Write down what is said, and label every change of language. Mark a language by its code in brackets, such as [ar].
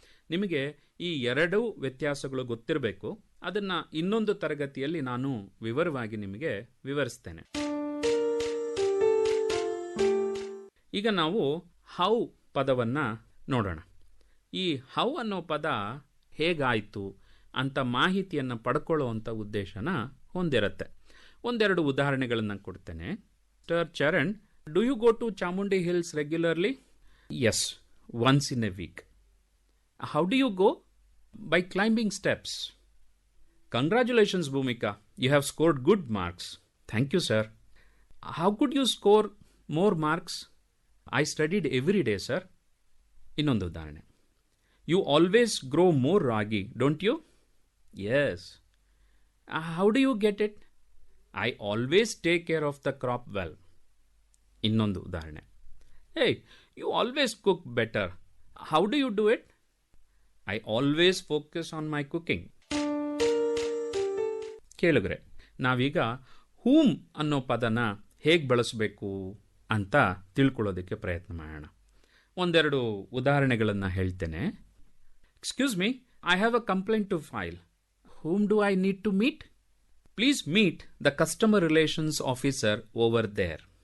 [kn] ನಿಮಗೆ ಈ ಎರಡೂ ವ್ಯತ್ಯಾಸಗಳು ಗೊತ್ತಿರಬೇಕು. ಅದನ್ನು ಇನ್ನೊಂದು ತರಗತಿಯಲ್ಲಿ ನಾನು ವಿವರವಾಗಿ ನಿಮಗೆ ವಿವರಿಸ್ತೇನೆ. ಈಗ ನಾವು ಹೌ ಪದವನ್ನು ನೋಡೋಣ. ಈ ಹೌ ಅನ್ನೋ ಪದ ಹೇಗಾಯಿತು ಅಂತ ಮಾಹಿತಿಯನ್ನು ಪಡ್ಕೊಳ್ಳುವಂಥ ಉದ್ದೇಶನ ಹೊಂದಿರುತ್ತೆ. ಒಂದೆರಡು ಉದಾಹರಣೆಗಳನ್ನು ಕೊಡ್ತೇನೆ. Mr. [en] Charan, do you go to Chamundi Hills regularly? Yes, once in a week. How do you go? By climbing steps. Congratulations, Bhumika. You have scored good marks. Thank you, sir. How could you score more marks? I studied every day, sir. [kn] ಇನ್ನೊಂದು ಉದಾಹರಣೆ. [en] You always grow more ragi, don't you? Yes. How do you get it? I always take care of the crop well. [kn] ಇನ್ನೊಂದು ಉದಾಹರಣೆ. [en] Hey, you always cook better. How do you do it? I always focus on my cooking. [kn] ಕೇಳಿದ್ರೆ ನಾವೀಗ ಹೂಮ್ ಅನ್ನೋ ಪದನ ಹೇಗೆ ಬಳಸಬೇಕು ಅಂತ ತಿಳ್ಕೊಳ್ಳೋದಕ್ಕೆ ಪ್ರಯತ್ನ ಮಾಡೋಣ. ಒಂದೆರಡು ಉದಾಹರಣೆಗಳನ್ನು ಹೇಳ್ತೇನೆ. [en] Excuse me, I have a complaint to file. Whom do I need to meet? Please meet the customer relations officer over there.